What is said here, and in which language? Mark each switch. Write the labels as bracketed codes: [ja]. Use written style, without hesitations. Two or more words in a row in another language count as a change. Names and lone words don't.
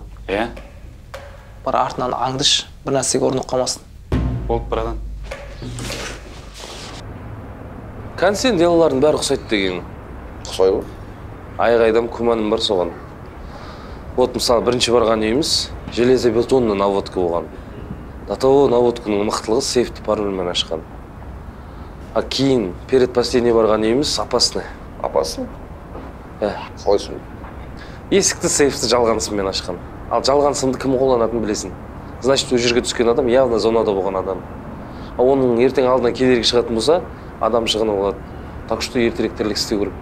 [kk] Бар артынан аңдыш, бір нәрсеге орнық қалмасын. Болды, братан. Сен делалардың бәрі ұқсайды деген. Ұқсай ғой. Айғайдам күмәнім бар соған. Вот, мысалы, бірінші барған үйіміз [ru] железобетонный наводка [kk] болған. [ru] До того [kk] наводканың мықтылығы сейфті парольмен ашқан. А кейін [ru] перед последний [kk] барған үйіміз опасный. Опасный? Қалай сон? Есікті сейфті жалған сыммен ашқан. Ал жалған сымды кім қолданатынын білесің. Значит, ол жерге түскен адам явно зонада болған адам. А оның ертең алдынан кедергі шығатын болса, адам шығыны болады. [ru] Так что [kk] ертерек тірлік істеу керек.